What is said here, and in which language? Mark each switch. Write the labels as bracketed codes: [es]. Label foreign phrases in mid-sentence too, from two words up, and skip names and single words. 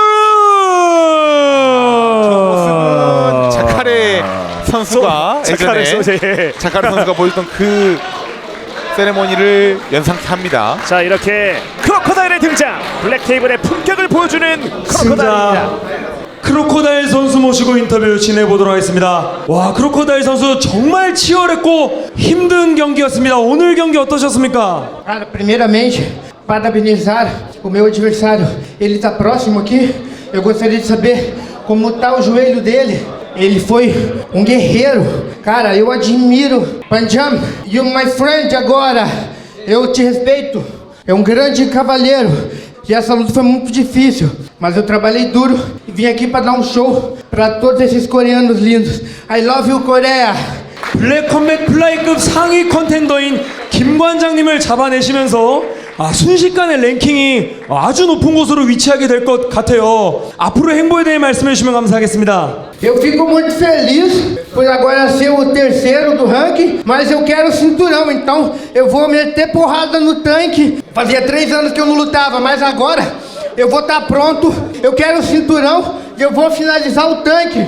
[ko] 자카레 선수가 예전에 자카레 선수가 보였던 그 세레모니를 연상합니다. 자, 이렇게 크로코다일의 등장. 블랙테이블의 품격을 보여주는 크로코다일입니다. 크로코다일 선수 모시고 인터뷰 진행해보도록 하겠습니다. 와, 크로코다일 선수 정말 치열했고 힘든 경기였습니다. 오늘 경기 어떠셨습니까? [pt] Cara, primeiramente, parabenizar o meu adversário. Ele está próximo aqui. Eu gostaria de saber como está o joelho dele. Ele foi um guerreiro. Cara, eu admiro. Panjam, [en] you my friend [pt] agora. Eu te respeito. É um grande cavalheiro. E essa luta foi muito difícil. mas eu trabalhei duro e vim aqui para dar um show para todos esses coreanos lindos. [en] I love you, [pt] Coreia! [ko] 블랙컴백 플라이급 상위 컨텐더인 김 관장님을 잡아내시면서 순식간에 랭킹이 아주 높은 곳으로 위치하게 될 것 같아요. 앞으로 행보에 대해 말씀해 주시면 감사하겠습니다. [pt] Eu fico muito feliz por agora ser o terceiro do ranking, mas eu quero o cinturão, então eu vou meter porrada no tanque. Fazia 3 anos que eu não lutava, mas agora eu vou estar pronto. Eu quero o cinturão e eu vou finalizar o tanque.